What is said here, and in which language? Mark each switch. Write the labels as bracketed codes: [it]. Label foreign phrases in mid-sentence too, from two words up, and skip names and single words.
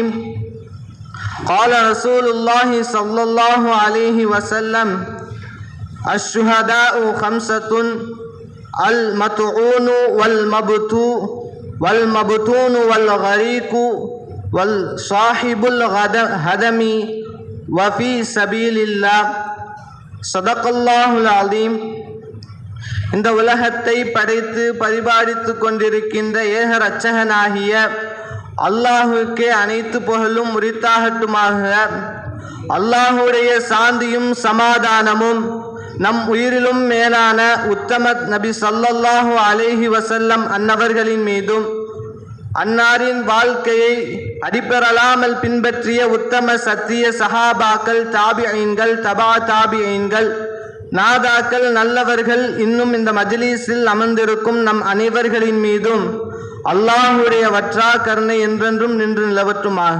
[ar] قال رسول الله صلى الله عليه وسلم: الشهداء خمسة: المطعون والمبتون والغريق والصاحب الهدم وفي سبيل الله. صدق الله العظيم. [ta] இந்த உலகத்தை படைத்து பரிபாலித்து கொண்டிருக்கின்ற ஏக இரட்சகனாகிய அல்லாஹுக்கே அனைத்து புகழும் உரித்தாகட்டுமாக. அல்லாஹுடைய சாந்தியும் சமாதானமும் நம் உயிரிலும் மேலான உத்தம நபி [ar] صلى الله عليه وسلم [ta] அன்னவர்களின் மீதும், அன்னாரின் வாழ்க்கையை அடிப்பெறலாமல் பின்பற்றிய உத்தம சத்திய சஹாபாக்கள், தாபிஈன்கள், தபா தாபிஈன்கள், நாதாக்கள், நல்லவர்கள், இன்னும் இந்த மஜ்லிஸில் அமர்ந்திருக்கும் நம் அனைவர்களின் மீதும் அல்லாஹுடைய வற்றா கருணை என்றென்றும் நின்று நிலவற்றுமாக.